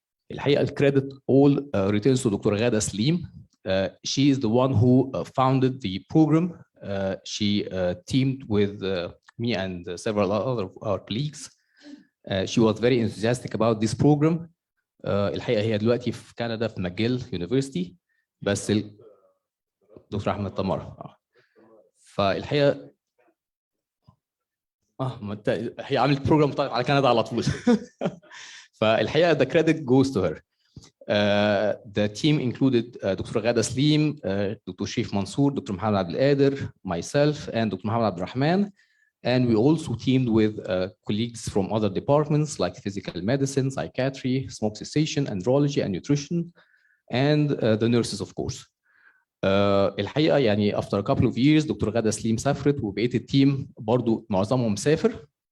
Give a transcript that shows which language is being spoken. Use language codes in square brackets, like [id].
[ar] الحقيقة [en] الcredit all returns to Dr. Ghada Slim. She is the one who founded the program. She teamed with me and several other our colleagues. She was very enthusiastic about this program. [ar] الحقيقة هي دلوقتي في كندا في ماجيل يونيفرسيتي، بس دكتور أحمد تمارا. فالحقيقة هي عملت بروجرام طيب على كندا على طول. فالحقيقة [en] the credit goes to her. The team included Dr. Ghada Slim, Dr. Sharif Mansour, Dr. Mohammed Abdelkader, myself, and Dr. Mohammed Abdurrahman. And we also teamed with colleagues from other departments like physical medicine, psychiatry, smoke cessation, andrology, and nutrition, and the nurses, of course. [ar] الحقيقة يعني [en] after a couple of years Dr. [ar] Ghada Slim سافرت وبقيت التيم برضو معظمهم مسافر.